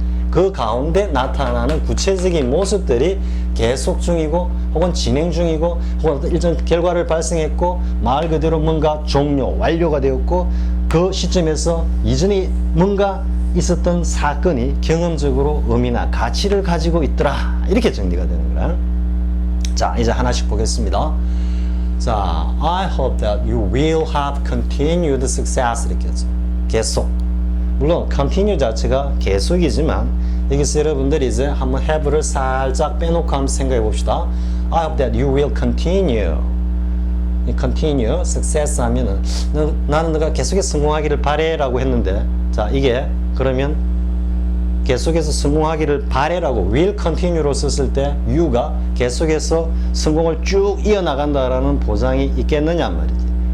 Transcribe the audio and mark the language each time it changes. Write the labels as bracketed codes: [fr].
[ko] 그 가운데 나타나는 구체적인 모습들이 계속 중이고 혹은 진행 중이고 혹은 일정 결과를 발생했고 말 그대로 뭔가 종료, 완료가 되었고 그 시점에서 이전에 뭔가 있었던 사건이 경험적으로 의미나 가치를 가지고 있더라. 이렇게 정리가 되는 거야. 자, 이제 하나씩 보겠습니다. [en] 자, I hope that you will have continued success 이렇게 했죠. [ko] 계속. 물론 continue 자체가 계속이지만 여기서 여러분들이 이제 한번 have를 살짝 빼놓고 한번 생각해 봅시다. [en] I hope that you will continue. [ko] continue, success 하면은 나는 너가 계속해서 성공하기를 바래 라고 했는데, 자, 이게 그러면 계속해서 성공하기를 바래라고 will continue로 썼을 때 you가 계속해서 성공을 쭉 이어나간다라는 보장이 있겠느냐 말이지.